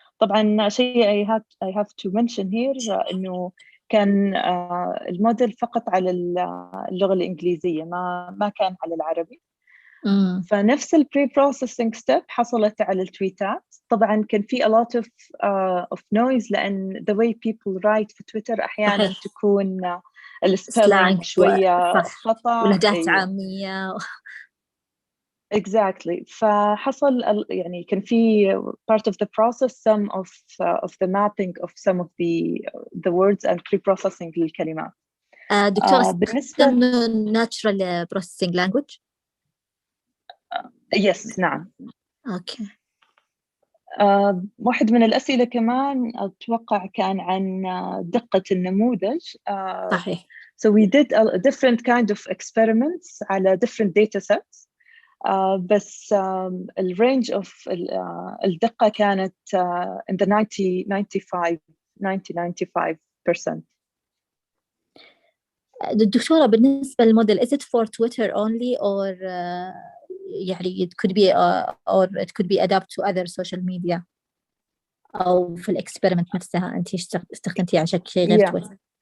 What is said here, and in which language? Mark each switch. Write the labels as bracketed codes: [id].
[ar] طبعا شيء [en] I have to mention here [ar] إنه كان الموديل فقط على اللغة الإنجليزية، ما كان على العربي. فنفس البري بروسيسنج ستيب حصلت على التويتات. طبعا كان في [en] a lot of noise [ar] لأن [en] the way people write [ar] في تويتر أحيانا صحيح. تكون السبيلينج شوية خطأ، ولهجات عامية. [en] Exactly. [ar] فحصل يعني كان في [en] part of the process some of the mapping of some of the words and pre-processing [ar] للكلمات. دكتورة بالنسبة [en] natural processing language. yes [ar] نعم. أوكي. واحد من الأسئلة كمان أتوقع كان عن دقة النموذج. صحيح. [en] So we did a different kind of experiments [ar] على [en] different data sets. [ar] بس الرينج of الدقة كانت [en] in the 90-95%. [ar] الدكتورة بالنسبة للموديل [en] is it for Twitter only or يعني it could be or it could be adapted to other social media [ar] أو في الإكسبيرمنت نفسها أنت استخدمتيه عشان شيء غير تويتر؟